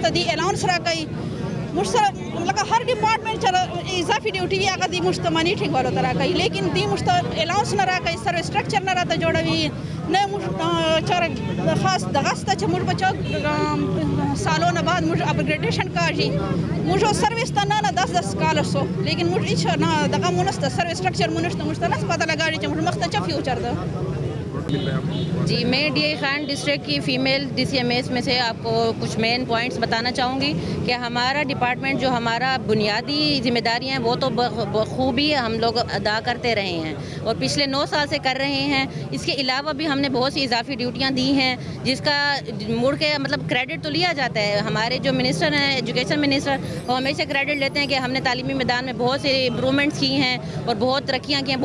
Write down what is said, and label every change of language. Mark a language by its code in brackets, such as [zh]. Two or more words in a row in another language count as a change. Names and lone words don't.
[ps] ته دې الاونس راکوي موږ سره لکه هر ډپارټمنټ چې اضافي ډیوټي وي هغه دې موږ ته منیټینګ والو ته راکوي لیکن دې موږ ته الاونس نه راکوي [en] service structure [ps] نه راته جوړوي نه موږ چاره خاص دغه شته چې موږ به سالوں نه بعد موږ اپګریډیشن کاږي موږ سروس ته نه 10 کال سو لیکن موږ هیڅ نه دغه مونږ ته [en] service structure [ps] مونږ ته نه پته لګاړي چې موږ مخ ته چا فیوچر ده [ur] جی میں ڈی آئی خان ڈسٹرکٹ کی فیمیل ڈی سی ایم ایس میں سے آپ کو کچھ [en] main points [ur] بتانا چاہوں گی کہ ہمارا ڈپارٹمنٹ جو ہمارا بنیادی ذمہ داریاں ہیں وہ تو بخوبی ہم لوگ ادا کرتے رہے ہیں اور پچھلے 9 سال سے کر رہے ہیں اس کے علاوہ بھی ہم نے بہت سی اضافی ڈیوٹیاں دی ہیں جس کا مڑ کے مطلب کریڈٹ تو لیا جاتا ہے ہمارے جو منسٹر ہیں [en] education minister [ur] وہ ہمیشہ کریڈٹ لیتے ہیں کہ ہم نے تعلیمی میدان میں بہت سے امپرومنٹس کی ہیں اور بہت ترقیاں کی ہیں